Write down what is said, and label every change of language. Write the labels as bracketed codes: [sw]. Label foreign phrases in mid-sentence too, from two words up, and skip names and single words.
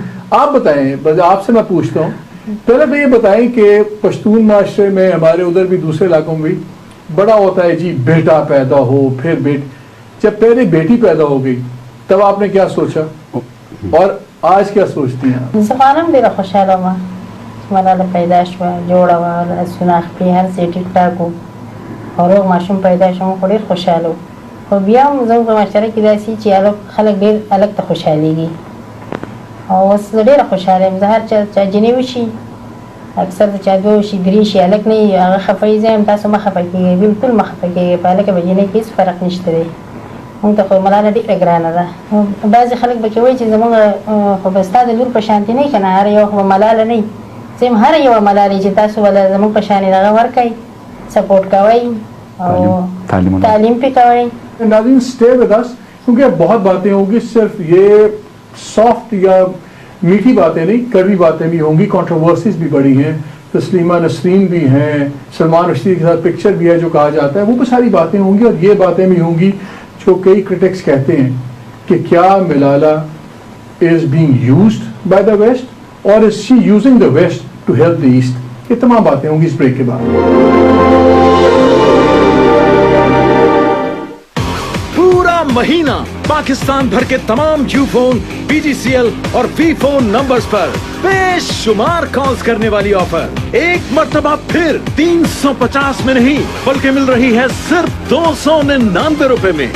[ur] آپ بتائیں, آپ سے میں پوچھتا ہوں, پہلے تو یہ بتائیں کہ پشتون معاشرے میں, ہمارے ادھر بھی دوسرے علاقوں میں بھی بڑا ہوتا ہے جی بیٹا پیدا ہو, پھر جب پہلے بیٹی پیدا ہو گئی تب آپ نے کیا سوچا اور آج کیا سوچتی ہیں؟ [ps] زمانم ډیره خوشاله وه چې ملاله پیدا شوه, جوړه وه, سناختي هر څه ټیک ټاک وو, او روغ ماشوم پیدا شو, خو ډېر خوشاله وو. خو بیا هم زموږ په معاشره کې داسې چې خلک ډېر هلک ته خوشحالېږي, او اوس زه ډېره خوشحاله یم. زه هر چا جنې وشي, اکثر د چا دوه وشي درې شي, هلک نه وي هغه خفه وي. زه یم تاسو مه خفه کېږئ, بلکل مه خفه کېږئ, په هلکه په جنۍ کې هېڅ فرق نشته دی. مونږ ته خو ملاله ډېره ګرانه ده. بعضې خلک به کې وایي چې زموږ خو به ستا د لور په شانتې نه وي که نه, هر یوه خو به ملاله نه وي. زه یم هر یوه ملاله چې تاسو به زموږ په شانې دغه ورکئ, سپورټ کوئ او تعلیم پې کوئ. [ur] ناظرین [en] stay with us, [ur] کیونکہ بہت باتیں ہوں گی, صرف یہ سافٹ یا میٹھی باتیں نہیں, کڑوی باتیں بھی ہوں گی, کنٹروورسیز بھی بڑی ہیں, تسلیمہ نسرین بھی ہیں, سلمان رشدی کے ساتھ پکچر بھی ہے جو کہا جاتا ہے, وہ بھی ساری باتیں ہوں گی. اور یہ باتیں بھی ہوں گی جو کئی کرٹکس کہتے ہیں کہ کیا ملالہ [en] is being used by the west [ur] اور [en] is she using the west to help the east. [ur] یہ تمام باتیں ہوں گی اس بریک کے بعد. پورا مہینہ پاکستان بھر کے تمام جیو فون, پی جی سی ایل اور وی فون نمبرز پر بے شمار کالز کرنے والی آفر ایک مرتبہ پھر 350 میں نہیں بلکہ مل رہی ہے صرف 299 روپے میں.